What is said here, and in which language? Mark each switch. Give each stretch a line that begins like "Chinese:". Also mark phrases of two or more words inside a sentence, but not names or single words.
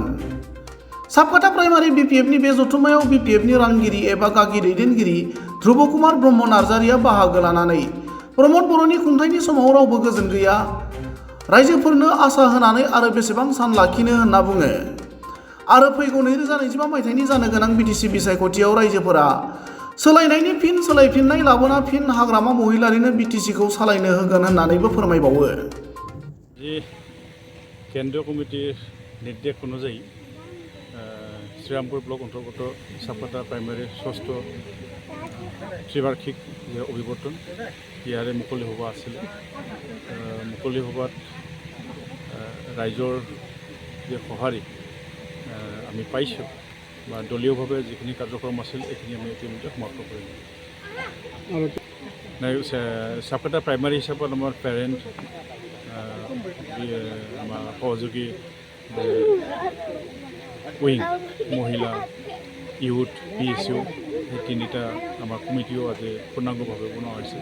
Bodo: साबकाटा प्राइमारि BPFनि बे जथुम्मायाव BPFनि रांगिरि एबा गागि दैदेनगिरि ध्रुब कुमार ब्रह्म नार्जारिया बाहागो लानानै प्रमद बर'नि खुंथायनि समाव रावबो गोजोन गैया, रायजोफोरनो आसा होनानै आरो बेसेबां सान लाखिनो होनना बुङो आरो फैगौ 2025 मायथाइनि जानो गोनां BTC बिसायख'थियाव रायजोफोरा सोलायनायनि फिन सोलायफिननाय लाबोना फिन हाग्रामा महिलारिनो BTCखौ सालायनो होगोन होननानैबो फोरमायबावो।
Assamese: কেন্দ্ৰীয় কমিটিৰ নিৰ্দেশ অনুযায়ী শ্ৰীৰামপুৰ ব্লক অন্তৰ্গত চাবকাটা প্ৰাইমাৰী ষষ্ঠ ত্ৰিবাৰ্ষিক অভিৱৰ্তন ইয়াৰে মুকলি সভা আছিল। মুকলি সভাত ৰাইজৰ যে সঁহাৰি আমি পাইছোঁ বা দলীয়ভাৱে যিখিনি কাৰ্যক্ৰম আছিল এইখিনি আমি ইতিমধ্যে সমাপ্ত কৰিলোঁ। সাবকাটা প্ৰাইমাৰী হিচাপত আমাৰ পেৰেণ্ট আমাৰ সহযোগী উইং মহিলা ইউথ PSU এই তিনিটা আমাৰ কমিটিও আজি পূৰ্ণাংগভাৱে বনোৱা হৈছে।